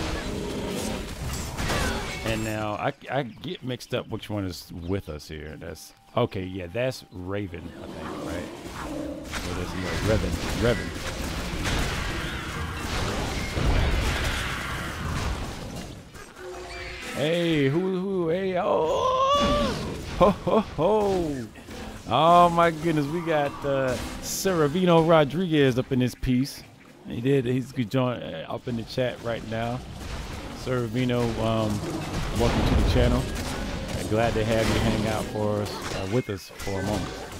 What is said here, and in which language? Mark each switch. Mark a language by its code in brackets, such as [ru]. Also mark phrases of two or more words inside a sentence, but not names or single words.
[en] And now I get mixed up which one is with us here. That's okay. Yeah, that's Raven, I think, right? Or there's no Revan. Hey, who? Hey, oh, ho, ho, ho. Oh my goodness, we got Seravino Rodriguez up in this piece. He's join up in the chat right now. Seravino, welcome to the channel. Glad to have you hang out with us for a moment.